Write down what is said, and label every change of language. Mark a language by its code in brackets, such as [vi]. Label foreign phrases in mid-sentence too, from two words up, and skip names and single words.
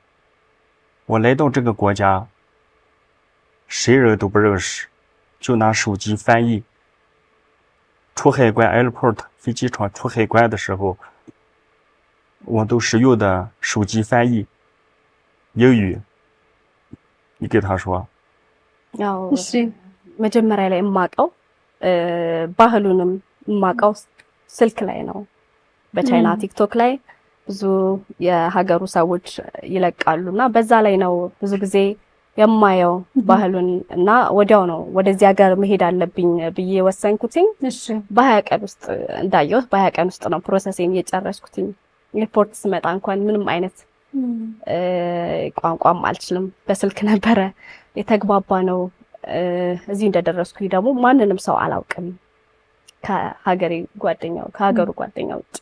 [zh] 我来到这个国家，谁人都不认识，就拿手机翻译。出海关 airport 飞机场出海关的时候，我都是用的手机翻译英语， 你给他说。 [am] ያው መጀመሪያ ላይ የማውቀው ባህሉንም የማውቀው ስልክ ላይ ነው በቻይና ቲክቶክ ላይ ብዙ የሀገሩ ሰዎች ይለቃሉና በዛ ላይ ነው ብዙ ጊዜ የማየው ባህሉን እና ወዲያው ነው ወደዚህ ሀገር መሄድ አለብኝ ብዬ ወሰንኩትኝ በ20 ቀን ውስጥ እንዳየው በ20 ቀን ውስጥ ነው ፕሮሰሴን እየጨረስኩትኝ ኤርፖርት ስመጣ እንኳን ምንም አይነት ቋንቋም አልችልም በስልክ ነበረ የተግባባ ነው እዚህ እንደደረስኩኝ ደግሞ ማንንም ሰው አላውቅም ከሀገሩ ጓደኛው ውጭ